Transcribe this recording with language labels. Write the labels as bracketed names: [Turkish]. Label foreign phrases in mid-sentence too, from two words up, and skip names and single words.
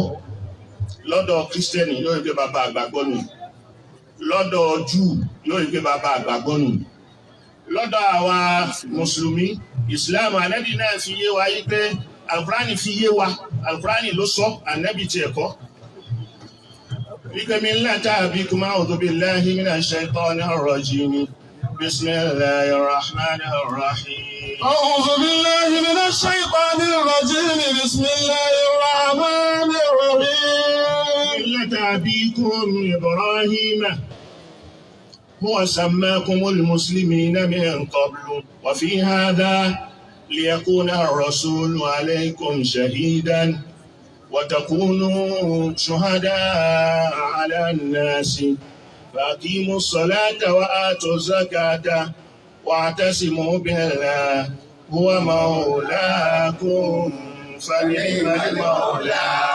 [Yoruba] Lọ́dọ̀ Kírísítẹ́nì yóò rí pé bàbá àgbàgbọ́ nù, lọ́dọ̀ Júù yóò rí pé bàbá àgbàgbọ́ nù, lọ́dọ̀ àwa Mùsùlùmí Islam Ànábì náà fi yé wa yí pé Al-Qur'ani fi yé wa, Al-Qur'ani ló sọ, Ànábì ti ẹ̀kọ́. [Arabic] Wípé ملة أبيكم أعوذ بالله من الشيطان الرجيم. بسم الله الرحمن الرحيم. أعوذ بالله من الشيطان الرجيم. بسم الله الرحمن الرحيم. ملة أبيكم إبراهيم هو سماكم المسلمين من قبل وفي هذا ليكون الرسول عليكم شهيدا وتكونوا شهداء على الناس فأقيموا الصلاة وآتوا الزكاة واعتصموا بالله هو مولاكم فنعم المولى